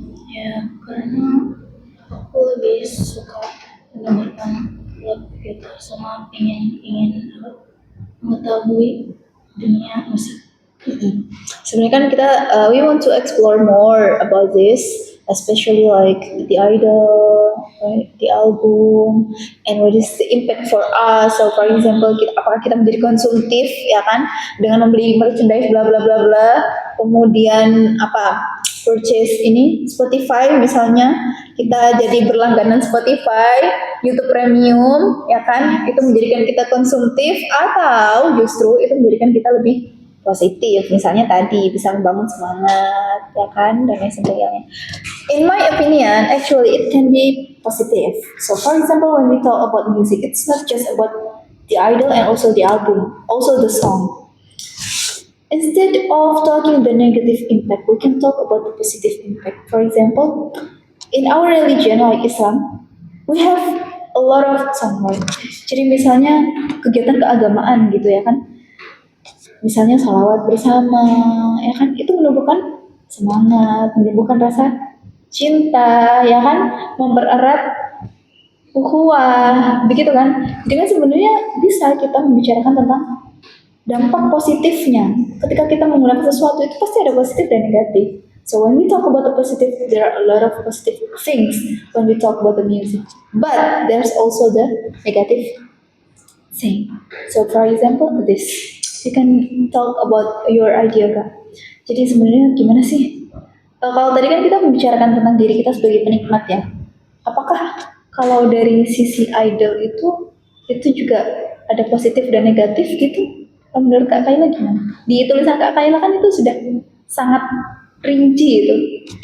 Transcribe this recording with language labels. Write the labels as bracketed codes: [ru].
[id] ya karena aku lebih suka mendengarkan lagu gitu sama ingin mengetahui dunia musik. Sebenarnya kan kita [en] we want to explore more about this, especially like the idol, right, the album, and what is the impact for us. So for example, [id] apakah kita menjadi konsumtif ya kan dengan membeli merchandise bla bla bla bla, kemudian purchase ini Spotify misalnya, kita jadi berlangganan Spotify, YouTube Premium ya kan, itu menjadikan kita konsumtif atau justru itu menjadikan kita lebih positif, misalnya tadi bisa membangun semangat ya kan dan lain sebagainya. [en] In my opinion, actually it can be positive. So for example, when we talk about music, it's not just about the idol and also the album, also the song. Instead of talking the negative impact, we can talk about the positive impact. For example, in our religion like Islam, we have a lot of song, right? [id] Jadi misalnya kegiatan keagamaan gitu ya kan, misalnya salawat bersama, ya kan, itu menumbuhkan semangat, menumbuhkan rasa cinta, ya kan, mempererat ukhuwah, begitu kan. Jadi kan sebenarnya bisa kita membicarakan tentang dampak positifnya. Ketika kita menggunakan sesuatu itu pasti ada positif dan negatif. [en] So when we talk about the positive, there are a lot of positive things when we talk about the music. But there's also the negative thing. So for example, this. You can talk about your idea, Kak. [id] Jadi sebenarnya gimana sih? Kalau tadi kan kita membicarakan tentang diri kita sebagai penikmat ya. Apakah kalau dari sisi idol itu juga ada positif dan negatif gitu? Kalau menurut Kak Kaila gimana? Di tulisan Kak Kaila kan itu sudah sangat rinci itu.